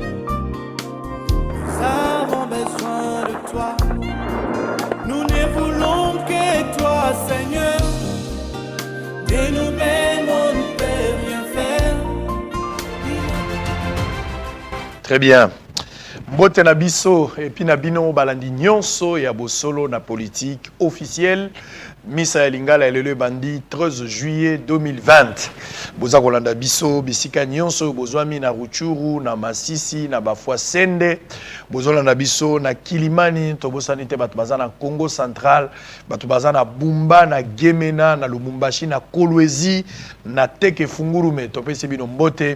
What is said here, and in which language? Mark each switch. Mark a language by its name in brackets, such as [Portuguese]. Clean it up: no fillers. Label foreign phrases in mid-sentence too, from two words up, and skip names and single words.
[French] Nous avons besoin de toi, nous ne voulons que toi Seigneur. De nous-mêmes on ne peut rien faire. Très bien. [Lingala] Mbote na biso et puis na bino balandi nyonso ya bosolo na [French] politique officielle [Lingala] Misa ya Lingala elele bandi 13 juillet 2020. Boza kolanda biso bisika nyonso bozwami na Ruchuru na Masisi na Bafwa Sende. Bozolanda biso na Kilimani to bosani te bato baza na Congo Central, bato baza na Bumba na Gemena na Lumumbashi na Kolwezi na Teke Fungurume to pesi bino mbote.